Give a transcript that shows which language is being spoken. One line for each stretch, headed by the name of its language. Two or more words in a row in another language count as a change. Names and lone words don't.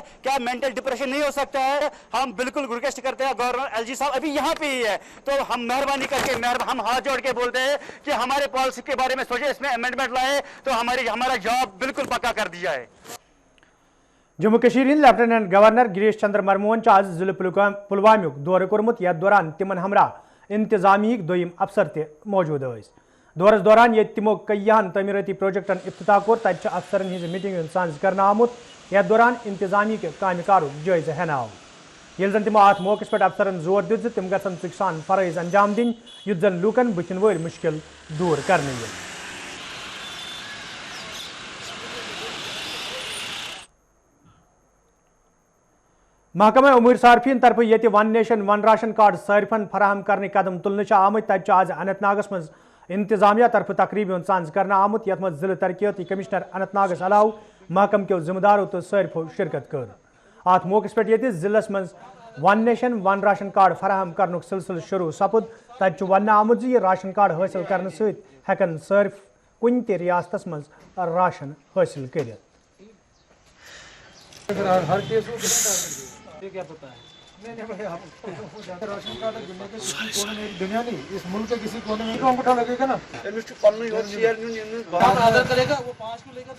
Hindi: क्या मेंटल डिप्रेशन नहीं हो सकता है? हम बिल्कुल रिक्वेस्ट करते हैं, गवर्नर LG साहब अभी यहाँ पे ही है, तो हम मेहरबानी करके हम हाथ जोड़ के बोलते हैं कि हमारे पॉलिसी के बारे में सोचे, इसमें अमेंडमेंट लाए तो हमारा जॉब बिल्कुल पक्का कर दिया है।
Kashmiri: जम्मू कश्मीर लेफ्टिनेंट गवर्नर गिरीश चंद्र मरमोहन आज जिले पुलवामुक दौरे कोर्मुत, यथ दौरान तिमन हमरा इंतजामिया दोयम अफसर ते मौजूद स। दौरस दौरान ये तिमो कईयान तमीरती प्रोजेक्टन इफ्तिताह कोर, तत अफसरन हिंज मीटिंग सांझ करना आमुत, यथ दौरान इंतजामी के काम कारुक जायजा हेन आव। ये जन तिमो अत मौके पे अफसरन जोर दित तिम गसन सिकसान फरज अंजाम दिन युत जन लूकन बुथिन वर मुश्किल दूर करने ये। महकमा उमूर सार्फिन तरफ ये वन नेशन वन राशन कार्ड सारिफन फराहम करने कदम तुलने आमत, तत आज अनंतनागस मज इंतजामिया तरफ तकरीब सांझ करना आमुत, यथ मज जिले तरक्याती कमिश्नर अनंतनागस अलाव महकम के जिम्मेदारों तो सारिफो शिरकत कर। अत मौके पे जिलस मज वन नेशन वन राशन कार्ड फराहम करनुक सिलसिल शुरू सपुद, तत वन आमुत ये राशन कार्ड हासिल करने सहित हेकन सारिफ कुन ते रियासतस मज राशन हासिल कर।
Hindi: क्या पता है? नहीं आपको राशन कार्ड दुनिया नहीं, इस मुल्क के किसी कोने में अंगूठा लगेगा ना, आदर करेगा वो 5 को लेगा।